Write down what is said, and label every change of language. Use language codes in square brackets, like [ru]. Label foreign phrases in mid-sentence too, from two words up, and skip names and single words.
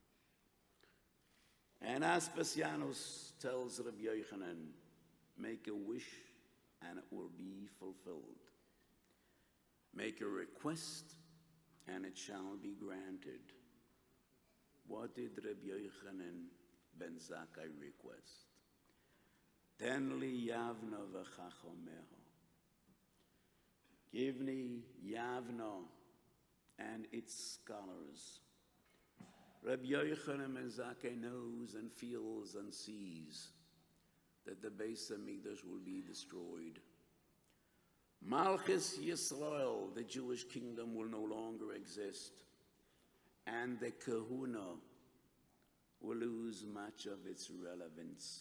[en] And Aspasianus tells Rabbi Yochanan, "Make a wish and it will be fulfilled. Make a request and it shall be granted." What did Rabbi Yochanan ben Zakkai request? [he] "תן לי יבנה וחכמיה." [en] Give me Yavno and its scholars. Rabbi Yochanan ben Zakkai knows and feels and sees that the Beis HaMikdash will be destroyed. [he] מלכות ישראל, [en] the Jewish kingdom, will no longer exist, and the Kahuna will lose much of its relevance.